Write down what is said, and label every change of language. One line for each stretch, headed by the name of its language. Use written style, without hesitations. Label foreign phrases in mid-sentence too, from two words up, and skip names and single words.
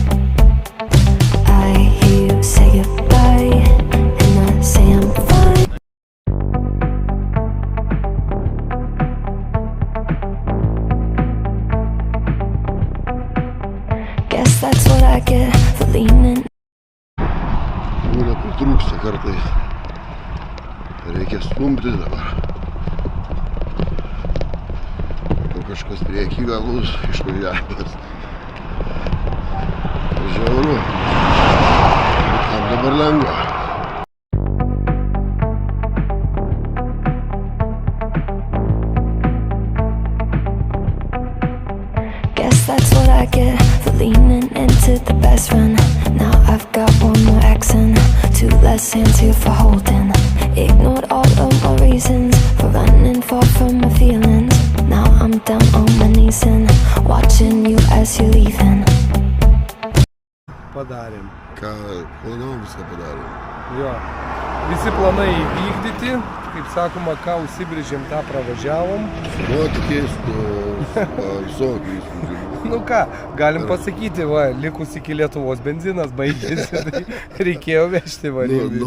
English: I hear you say goodbye and I say I'm fine. Guess that's what I get for leaning.
Lithuanian: Būna pritrūksta kartais. Reikia stumti dabar. Jau kažkas priekį galus išvažiavęs. Žiauru. Kam dabar lengva.
English: Guess that's what I get for leaning into the best friend. Now I've got one more accent, two less hands here for holding. Ignored all of my reasons for running far from my feelings. Now I'm down on my knees and watching you as you're leaving.
Lithuanian: Padarėm. Ką planavom, viską padarėm. Jo. Visi planai įvykdyti. Kaip sakoma, ką užsibrėžėm, tą pravažiavom. Nuotykiais, visokių įspūdžių. Nu ką, galim pasakyti, va, likus iki Lietuvos benzinas baigėsi, tai reikėjo vežti varėlį.